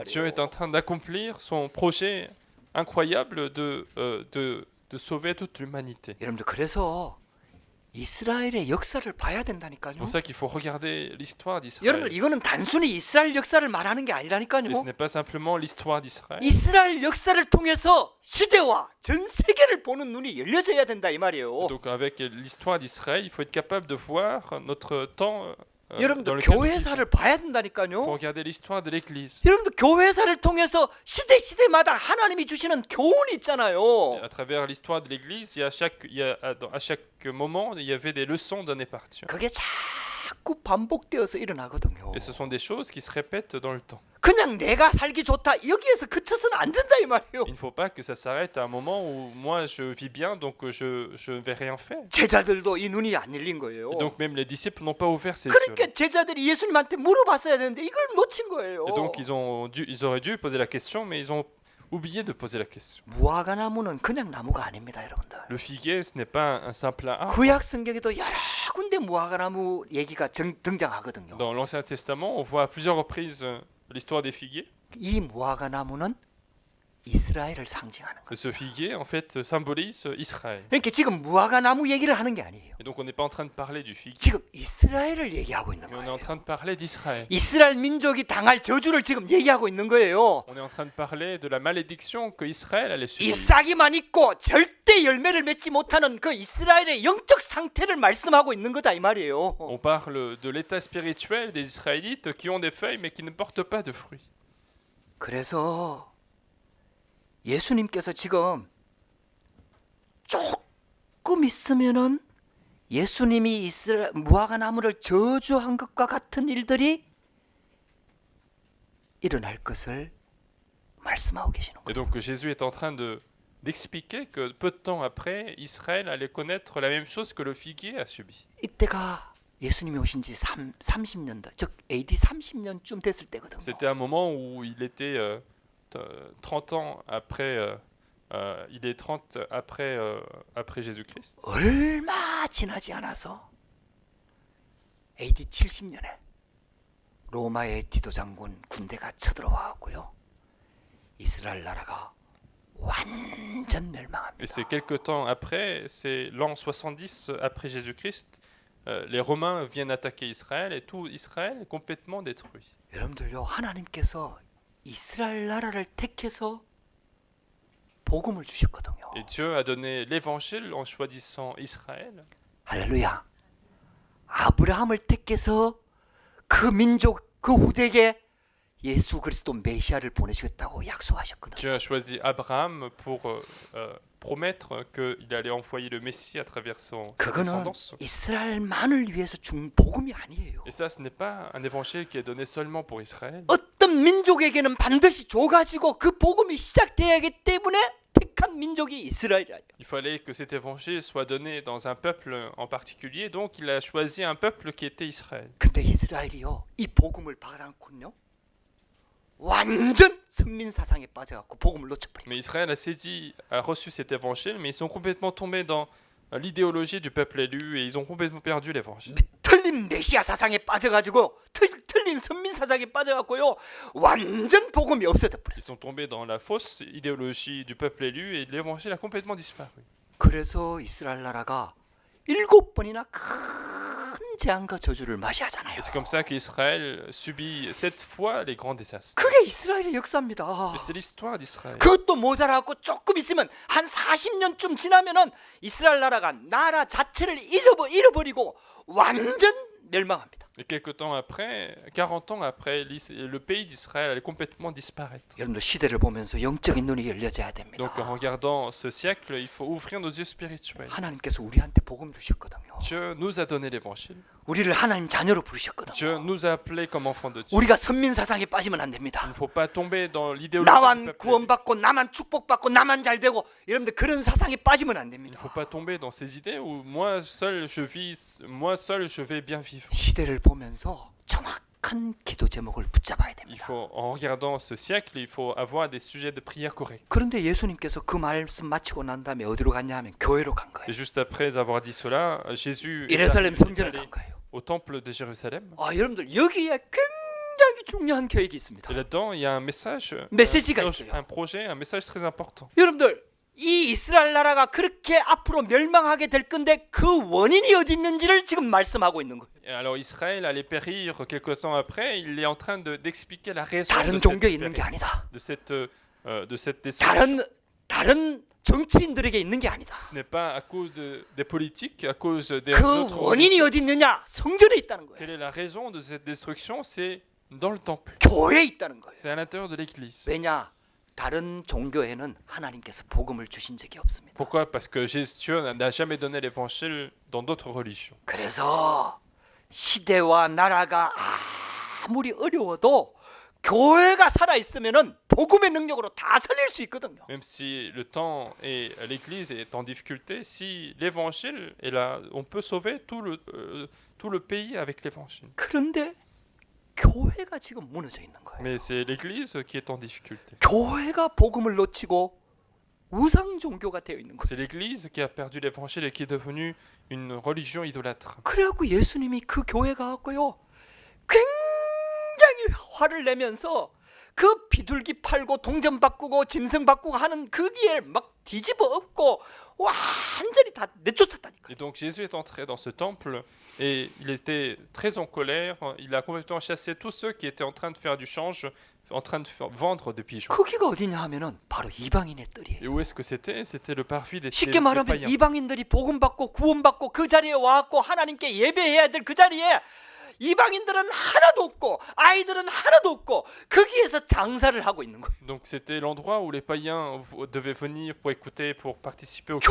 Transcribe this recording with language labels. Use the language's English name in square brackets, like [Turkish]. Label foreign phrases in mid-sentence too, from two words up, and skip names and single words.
[French] Dieu est [Korean] 말이에요. [French] en train d'accomplir son projet incroyable de sauver toute l'humanité. [Korean] 여러분들 그래서 이스라엘의 역사를 봐야 [French] C'est [Korean] 된다니까요. [French] pour ça qu'il faut regarder l'histoire d'Israël. [Korean] 여러분들 이거는 단순히 이스라엘 역사를 말하는 게 아니라니까요. [French] Et ce n'est pas simplement l'histoire d'Israël. [Korean] 이스라엘 역사를 통해서 시대와 전 세계를 보는 눈이 열려져야 된다 이 말이에요. [French] Donc avec l'histoire d'Israël, il faut être capable de voir notre temps dans [Korean] 여러분들 [French] lequel nous vivons. [Korean] 교회사를 봐야 [French] Il faut [Korean] 된다니까요. [French] regarder l'histoire de l'Église. [Korean] 여러분들 교회사를 통해서 시대마다 하나님이 주시는 교훈이 있잖아요. [French] À travers l'histoire de l'Église, à chaque moment, il y avait des leçons données par Dieu. [Korean] 그게 자꾸 반복되어서 일어나거든요. [French] Et ce sont des choses qui se répètent dans le temps. [Korean] 그냥 내가 살기 좋다 여기에서 그쳐서는 안 된다 이 말이에요. [French] Il ne faut pas que ça s'arrête à un moment où moi je vis bien, donc je ne vais rien faire. [Korean] 제자들도 이 눈이 안 열린 거예요. [French] Et donc même les disciples n'ont pas ouvert ces yeux. [Korean] 그러니까 제자들이 예수님한테 물어봤어야 되는데 이걸 놓친 거예요. [French] Et donc ils auraient dû poser la question, mais ils ont oublié de poser la question. [Korean] 무화과 나무는 그냥 나무가 아닙니다, 여러분들. [French] Le figuier, ce n'est pas un simple arbre. [Korean] 구약 성경에도 여러 군데 무화과 나무 얘기가 등장하거든요. [French] Dans l'Ancien Testament, on voit à plusieurs reprises l'histoire des figuiers. [Korean] 이 무화과 나무는 이스라엘을 상징하는 거예요. [French] Ce figuier, en fait, symbolise Israël. [Korean] 그러니까 지금 무화과 나무 얘기를 하는 게 아니에요. [French] Et donc on n'est pas en train de parler du figuier, [Korean] 지금 이스라엘을 얘기하고 있는 [French] mais on est [Korean] 거예요. [French] en train de parler d'Israël. [Korean] 이스라엘 민족이 당할 저주를 지금 얘기하고 있는 거예요. [French] On est en train de parler de la malédiction que Israël allait subir. [Korean] 잎사귀만 있고 절대 열매를 맺지 못하는 그 이스라엘의 영적 상태를 말씀하고 있는 거다 이 말이에요. [French] On parle de l'état spirituel des Israélites qui ont des feuilles mais qui ne portent pas de fruits. [Korean] 그래서 예수님께서 지금 조금 있으면은 예수님이 이스라엘 무화과 나무를 저주한 것과 같은 일들이 일어날 것을 말씀하고 계시는 [French] Et [Korean] 거예요. [French] donc Jésus est en train d'expliquer que peu de temps après, Israël allait connaître la même chose que le figuier a subi. [Korean] 이때가 예수님이 오신 지 30년 더, 즉 AD 30년쯤 됐을 때거든요. [French] C'était un moment où il était 30 ans après, il est 30 après Jésus-Christ. [Korean] 얼마 지나지 않아서 AD 70년에 로마의 디도 장군 군대가 쳐들어와고요. 이스라엘 나라가 완전 [French] Et [Korean] 멸망합니다. [French] c'est quelques temps après, c'est l'an 70 après Jésus-Christ, les Romains viennent attaquer Israël et tout Israël est complètement détruit. [Korean] 여러분들요, 하나님께서 이스라엘 나라를 택해서 복음을 주셨거든요. [French] Et Dieu a donné l'évangile en choisissant Israël. [Korean] 할렐루야. 아브라함을 택해서 그 민족, 그 후대에 예수 그리스도 메시아를 보내주겠다고 약속하셨거든요. [French] Dieu a choisi Abraham pour promettre qu'il allait envoyer le Messie à travers sa [Korean] 그거는 [French] descendance. [Korean] 이스라엘만을 위해서 준 복음이 아니에요. [French] Et ça, ce n'est pas un évangile qui est donné seulement pour Israël. [Korean] 어떤 민족에게는 반드시 줘가지고 그 복음이 시작돼야 하기 때문에 택한 민족이 이스라엘이에요. [French] Il fallait que cet évangile soit donné dans un peuple en particulier, donc il a choisi un peuple qui était Israël. [Korean] 근데 이스라엘이요, 이 복음을 받아놓고요, 완전 선민 사상에 빠져갖고 복음을 놓쳐버린 거예요. [French] Mais Israël a saisi, a reçu cet évangile, mais ils sont complètement tombés dans l'idéologie du peuple élu et ils ont complètement perdu l'évangile. [Korean] 틀린 메시아 사상에 빠져가지고 틀린 선민 사상에 빠져갖고요 완전 복음이 없어져 버렸어요. [French] Ils sont tombés dans la fausse idéologie du peuple élu et l'évangile a complètement disparu. [Korean] 그래서 이스라엘 나라가 7번이나 큰 재앙과 저주를 맞이하잖아요. [French] Et c'est comme ça qu'Israël subit 7 fois les grands désastres. [Korean] 그게 이스라엘의 역사입니다. [French] Et c'est l'histoire d'Israël. [Korean] 그것도 모자라고 조금 있으면 한 40년쯤 지나면은 이스라엘 나라가 나라 자체를 잃어버리고 완전 멸망합니다. [French] Et quelques temps après, 40 ans après, le pays d'Israël allait complètement disparaître. [Korean] 여러분들 시대를 보면서 영적인 눈이 열려져야 됩니다. [French] Donc en regardant ce siècle, il faut ouvrir nos yeux spirituels. [Korean] 하나님께서 우리한테 복음 주셨거든요. [French] Dieu nous a donné l'évangile. [Korean] 우리를 하나님 자녀로 [French] Dieu [Korean] 부르셨거든요. [French] nous a appelés comme enfants de Dieu. [Korean] 우리가 선민 사상에 빠지면 안 [French] Il [Korean] 됩니다. [French] ne faut pas tomber dans l'idéologie du [Korean] 나만 [French] peuple élu. [Korean] 구원받고 나만 축복받고 나만 잘 되고 여러분들 그런 사상에 빠지면 안 [French] Il ne [Korean] 됩니다. [French] faut pas tomber dans ces idées où moi seul je vais bien vivre. [Korean] 시대를 보면서 정확한 기도 제목을 붙잡아야 [French] Il [Korean] 됩니다. [French] faut, en regardant ce siècle, il faut avoir des sujets de prière corrects. [Korean] 그런데 예수님께서 그 말씀 마치고 난 다음에 어디로 갔냐 하면 교회로 간 거예요. [French] Et juste après avoir dit cela, Jésus est [Korean] 예루살렘 성전을 [French] allé [Korean] 간 거예요. [French] au temple de Jérusalem. [Korean] 여러분들 여기에 굉장히 중요한 계획이 있습니다. [French] Et là-dedans, il y a un message, [Korean] 메시지가 있어요. [French] un projet, un message très important. [Korean] 여러분들 이 이스라엘 나라가 그렇게 앞으로 멸망하게 될 건데 그 원인이 어디 있는지를 지금 말씀하고 있는 거예요. [French] Et alors Israël allait périr quelque temps après. Il est en train d'expliquer la raison [Korean] 다른 [French] de cette, [Korean] 종교에 있는 게 아니다. [French] de cette destruction. [Korean] 다른 정치인들에게 있는 게 아니다. [French] Ce n'est pas à cause des politiques, à cause des [Korean] 그 [French] autres [Korean] 원인이 어디 있느냐? 성전에 있다는 거예요. [French] Quelle est la raison de cette destruction? C'est dans le temple. [Korean] 교회에 있다는 거예요. [French] C'est à l'intérieur de l'église. [Korean] 왜냐? 다른 종교에는 하나님께서 복음을 주신 적이 없습니다. [French] Pourquoi? Parce que Dieu n'a jamais donné l'évangile dans d'autres religions. [Korean] 그래서 시대와 나라가 아무리 어려워도 교회가 살아 있으면은 복음의 능력으로 다 살릴 수 있거든요. [French] Même si le temps et l'église est en difficulté, si l'évangile est là, on peut sauver tout le pays avec l'évangile. [Korean] 그런데 교회가 지금 무너져 있는 거예요. [French] Mais c'est l'église qui est en difficulté. [Korean] 교회가 복음을 놓치고 우상 종교가 되어 있는 거예요. [French] C'est l'église qui a perdu l'évangile et qui est devenue une religion idolâtre. [Korean] 그래갖고 예수님이 그 교회 가갖고요 굉장히 화를 내면서 그 비둘기 팔고 동전 바꾸고 짐승 바꾸고 하는 거기에 막 뒤집어 엎고 완전히 다 내쫓았다니까요. [French] Et donc Jésus est entré dans ce temple et il était très en colère. Il a complètement chassé tous ceux qui étaient en train de faire du change, en train de vendre des pigeons. [Korean] 거기가 어디냐 하면은 바로 이방인의 뜰이에요. [French] Et où est-ce que c'était? C'était le parvis des [Korean] 쉽게 [French] des [Korean] 말하면 [French] païens. [Korean] 이방인들이 복음 받고 구원 받고 그 자리에 와갖고 하나님께 예배해야 될 그 자리에 이방인들은 하나도 없고 아이들은 하나도 없고 거기에서 장사를 하고 있는 거예요. [French] Donc c'était l'endroit où les païens devaient venir pour écouter, pour participer au culte.